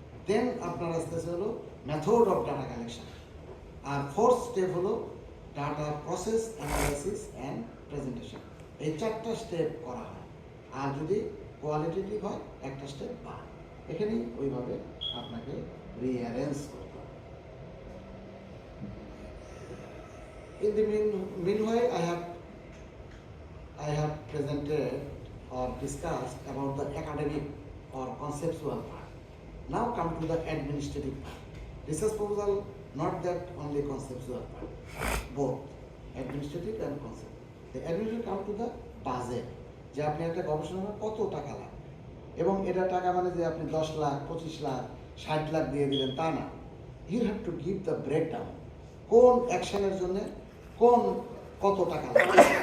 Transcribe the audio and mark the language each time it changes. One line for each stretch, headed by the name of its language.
Bangla: দেন আপনার আস্তে আস্তে হলো method of data collection. আর fourth step হলো data process, analysis and presentation. এই 4টা স্টেপ করা হয়। আর যদি কোয়ালিটেটিভ হয় একটা স্টেপ বাদ, এখানেই ওইভাবে আপনাকে রিঅ্যারেঞ্জ করতে হবে।
English: In the meanwhile, I have presented or discussed about the academic or conceptual part. Now come to the administrative part. Research proposal, not that only conceptual part, both administrative and concept. The administrative come to the budget,
Bangla: যে আপনি একটা গবেষণা কত টাকা লাগবে, এবং এটা টাকা মানে যে আপনি 10 লাখ, 25 লাখ, 60 লাখ দিয়ে দিলেন তা না।
English: you have to give the breakdown,
Bangla: কোন অ্যাকশনের জন্য কোন কত টাকা লাগবে।